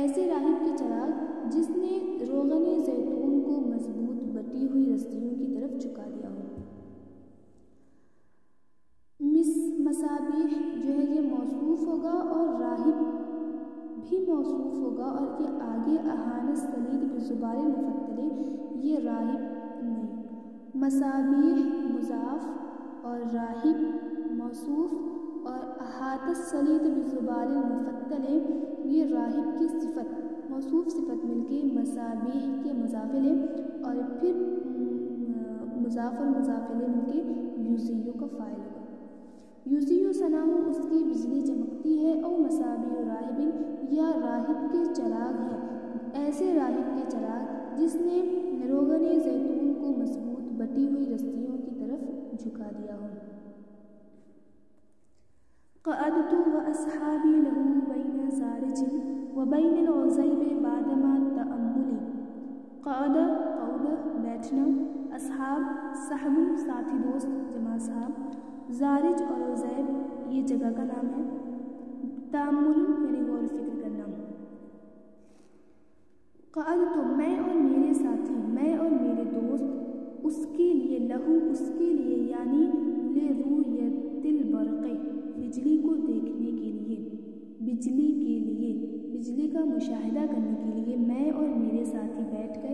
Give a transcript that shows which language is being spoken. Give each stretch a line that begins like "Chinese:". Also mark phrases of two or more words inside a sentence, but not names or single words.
Urdu: ایسے راہب کے چراغ جس نے روغن زیتون کو مضبوط بٹی ہوئی رسیوں کی طرف جھکا دیا ہو. مصابیح جو ہے یہ موصوف ہوگا اور راہب بھی موصوف ہوگا، اور یہ آگے
Arabic: أهان السليط بالذبال المفتل
Urdu: یہ راہب نہیں، مصابیح مضاف اور راہب موصوف، اور
Arabic: أهان السليط بالذبال المفتل
Urdu: یہ راہب راہب کی صفت موصوف صفت مل کے مصابیح کے مضافل ہے، اور پھر مضاف اور مضافل مل کے یوزیو کا فاعل ہوگا۔ یوزیو ثناء اس کی بجلی چمکتی ہے، او مصابیح راہب یا راہب کے چراغ ہے، ایسے راہب کے چراغ جس نے روغن زیتون کو مضبوط بٹی ہوئی رسیوں کی طرف جھکا دیا ہو۔
Arabic: قعدت واصحابی له بین زارج وبین العزیب بعدما تأمل۔
Urdu: قعد بیٹھنا، اصحاب صحب ساتھی دوست جمع صحاب، زارج اور عزیب یہ جگہ کا نام ہے، تأمل یعنی غور و فکر کرنا۔ قعدت میں اور میرے ساتھی، میں اور میرے دوست، اس کے لیے لہو اس کے لیے یعنی
Arabic: لرؤیت البرق
Urdu: بجلی کو دیکھنے کے لیے، بجلی کا مشاہدہ کرنے کے لیے میں اور میرے ساتھی بیٹھ گئے۔